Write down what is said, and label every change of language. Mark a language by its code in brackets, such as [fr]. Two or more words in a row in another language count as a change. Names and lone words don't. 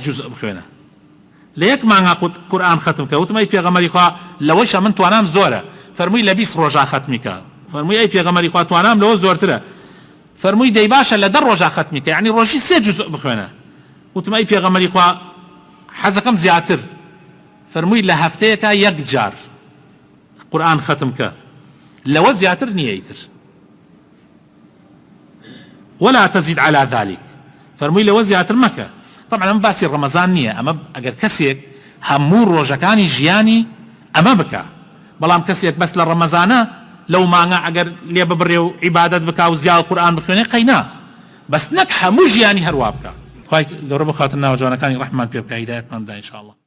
[ckb] جوزء بخوێنە لە یەک مانگا قورئان ختم بکە وتم ئەی پێغەمبەری خوا لەوەیشە من توانام زۆرە فەرمووی لە 20 ڕۆژە ختمی کە فەرمووی ئەی پێغەمبەری خوا توانام لەوە زۆرترە فەرمووی دەی باشە لە 10 ڕۆژە ختمی کە يعني ڕۆژی 3 جوزء بخوێنە وتم ئەی پێغەمبەری خوا حەزەکەم زیاتر فەرمووی لە هەفتەیەکە یەک جار قورئان ختم کە لەوە زیاتر نییە ئیتر [ar] ولا تزيد على ذلك [ckb] فەرمووی لەوە زیاتر مەکە طبعا ئەمە باسی ڕەمەزان نییە ئەمە ئەگەر کەسێک هەموو ڕۆژەکانی ژیانی ئەمە بکە بەڵام کەسێک بەس لە ڕەمەزانە لەو مانگە ئەگەر لێ ببڕێ و عیبادەت بکا و زیاد قورئان بخوێنێ قەینا بەس نەک هەموو ژیانی هەروە بکە خوای گەورە بخاتن ناوە جوانەکانی ڕەحمان پێ بکە هیدایەتمان بدا ئینشاء الله